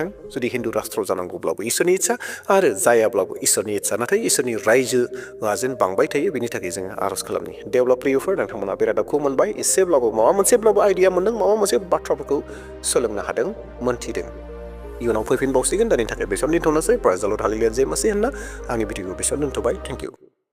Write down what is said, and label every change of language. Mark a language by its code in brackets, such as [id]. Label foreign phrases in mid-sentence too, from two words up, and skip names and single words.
[brx] जुदि हिंदू राष्ट्र जानांगौब्लाबो इसोरनि इच्छा, आरो जायाब्लाबो इसोरनि इच्छा। नाथाय इसोरनि रायजोआ जेन बांबाय थायो, बेनि थाखाय जोङो आर'ज खालामनि। देवब्ला प्रियफोर, नोंथांमोना बे रादाबखौ मोनबाय, एसेब्लाबो माबा मोनसेब्लाबो आइडिया मोनदों, माबा मोनसे बाथ्राफोरखौ सोलोंनो हादों, मोनथिदों। इयुनाव फैफिनबावसिगोन। दानि थाखाय बेसेबां दोनथ'नोसै। [en] praise Lord [brx] हालेलुया, [hi] जय मसीह [brx] होनना आंनि भिडिअखौ बेसेबां दोनथ'बाय। [en] thank you.